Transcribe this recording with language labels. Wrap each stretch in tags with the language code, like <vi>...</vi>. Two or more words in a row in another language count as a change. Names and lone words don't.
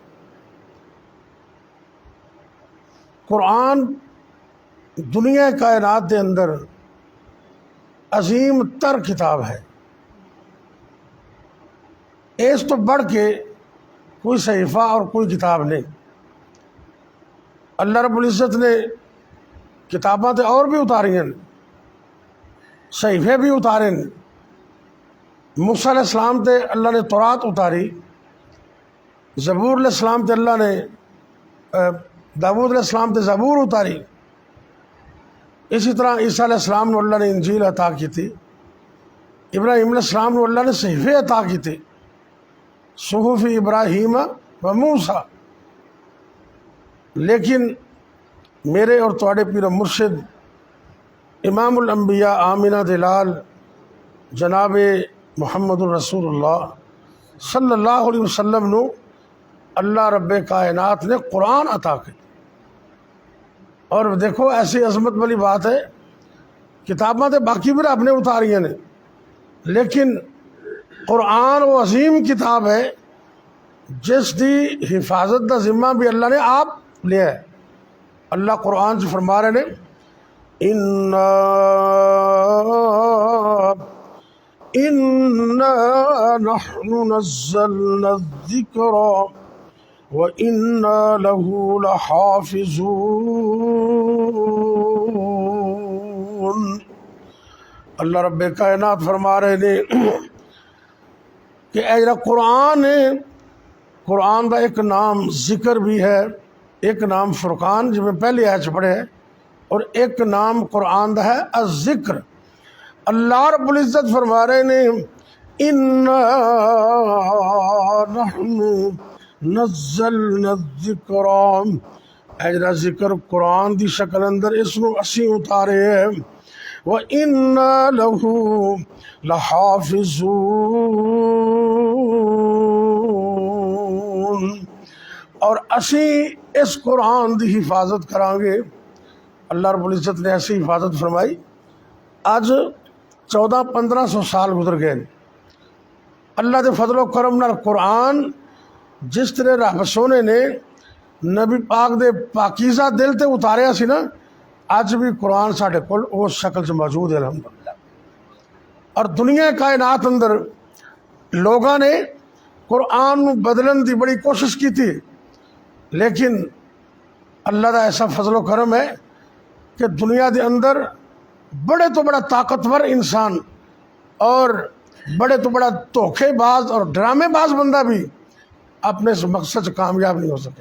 <ur>قرآن دنیا کائنات کے اندر عظیم تر کتاب ہے، اس تو بڑھ کے کوئی صحیفہ اور کوئی کتاب نہیں۔</ur> <ar>اللہ رب العزت</ar> <pa>نے کتاباں تے اور بھی اتاری ہیں، صحیفے بھی اتارے ہیں۔ موسیٰ</pa> <ar>علیہ السلام</ar> <pa>تے اللہ نے تورات اتاری، زبور</pa> <ar>علیہ السلام</ar> <pa>تے اللہ نے داود</pa> <ar>علیہ السلام</ar> <pa>تے زبور اتاری، اسی طرح عیسیٰ</pa> <ar>علیہ السلام</ar> <pa>نے اللہ نے انجیل عطا کی تھی، ابراہیم</pa> <ar>علیہ السلام</ar> <pa>نے اللہ نے صحیفے عطا کی تھی،</pa> <ar>صحف ابراہیم و موسیٰ۔</ar> <pa>لیکن میرے اور تواڈے پیر مرشد امام الانبیاء آمینہ دلال جناب</pa> <ar>محمد الرسول اللہ صلی اللہ علیہ وسلم</ar> <pa>نو اللہ رب کائنات نے قرآن عطا کی۔</pa> <ur>اور دیکھو ایسی عظمت والی بات ہے،</ur> <pa>کتاباں تے باقی بھی رب نے اتاریاں نے، لیکن قرآن وہ عظیم کتاب ہے جس دی حفاظت دا ذمہ بھی اللہ نے آپ لیا ہے۔ اللہ قرآن سے فرما رہے نے،</pa> <ar>اِنَّا نَحْنُ نَزَّلْنَا الذِّكْرَ وَإِنَّا لَهُ لَحَافِظُونَ۔</ar> <pa>اللہ رب کائنات فرما رہے نے کہ اے جڑا قرآن ہے، قرآن دا ایک نام ذکر بھی ہے، ایک نام فرقان جو میں پہلے آیت پڑھے ہے، اور ایک نام قرآن دا ہے الذکر۔</pa> <ar>اللہ رب العزت</ar> <pa>فرما رہے نے،</pa> <ar>اِنَّا نَحْنُ نَزَّلْنَا الذِّكْرَ،</ar> <pa>اے جڑا ذکر قرآن دی شکل اندر اس نو اسی اتارے ہے</pa> <ar>وَإِنَّا لَهُ لَحَافِظُونَ،</ar> <pa>اور اسی اس قرآن دی حفاظت کران گے۔</pa> <ar>اللہ رب العزت</ar> <ur>نے ایسی حفاظت فرمائی۔</ur> <pa>آج 1400-1500 سال گزر گئے، اللہ دے فضل و کرم نال قرآن جس طرح رب سونے نے نبی پاک دے پاکیزہ دل تے اتاریا سی نا، اج بھی قرآن ساڈے کول اس شکل سے موجود ہے الحمدللہ۔ اور دنیا کائنات اندر لوگاں نے قرآن نو بدلن دی بڑی کوشش کی تھی، لیکن اللہ دا ایسا فضل و کرم ہے کہ دنیا دے اندر بڑے تو بڑا طاقتور انسان اور بڑے تو بڑا دھوکے باز اور ڈرامے باز بندہ بھی اپنے اس مقصد سے کامیاب نہیں ہو سکے۔</pa>